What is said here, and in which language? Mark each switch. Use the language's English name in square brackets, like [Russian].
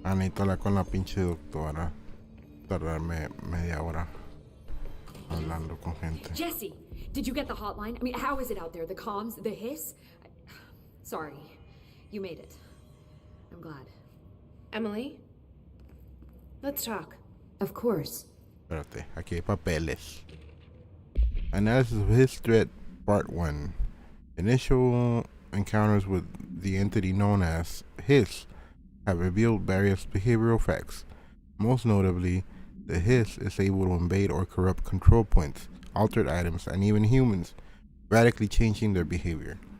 [Spanish] Necesito hablar con la pinche doctora. Tardarme media hora hablando con gente. [English] Jesse, did you get the hotline? I mean, how is it out there? The comms, the hiss? Sorry, you made it. I'm glad. Emily? Let's talk. Of course. [Spanish] Espérate, aquí hay papeles. [English] Analysis of his threat, Part 1. Initial encounters with the entity known as Hiss have revealed various behavioral facts. Most notably, the Hiss is able to invade or corrupt control points, altered items, and even humans, radically changing their behavior.